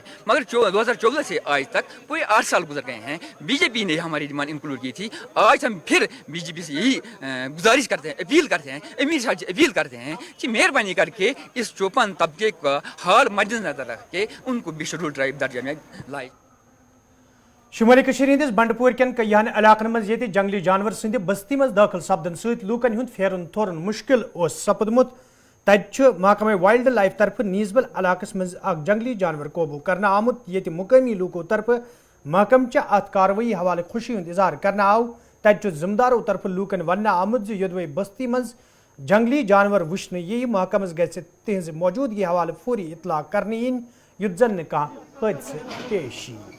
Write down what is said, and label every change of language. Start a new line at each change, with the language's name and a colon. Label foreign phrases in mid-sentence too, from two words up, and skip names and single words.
Hindi: मगर 2014 से आज तक पूरे 8 साल गुजर गए हैं, बीजेपी ने हमारी डिमांड इंक्लूड की थी। आज हम फिर बीजेपी से यही गुजारिश करते हैं, अपील करते हैं, अमीर शाह जी अपील करते हैं कि मेहरबानी करके इस चौपान तबके का हाल मद्देनजर रख के उनको भी
English: scheduled tribe
Hindi: दर्जा में लाए।
Kashmiri: शुमाली कश्मीर हंदिस बंडपुर कन कईयान इलाकन मज ये जंगली जानवर सिंध बस्ती मज दाखिल सपदन सहित लूकन हुंद फेरन थोरन मुश्किल सपदमुत। तत महकमा
English: wild life
Kashmiri: तरफ नीजबल इलाकस मज जंगली जानवर काबू करना आमुत। ये मुकामी लूकों तरफ महकम अत कार्रवाई हवाले खुशी हुंद इजहार करना आव। तत जिम्मेदारों तरफ लूकन वन आमुत योदवे बस्ती मज जंगली जानवर वुश्न यी महकमस गज तिहज मौजूदगी हवाले फौरी इतला करने इन युद्ध जन कह हादसे पेश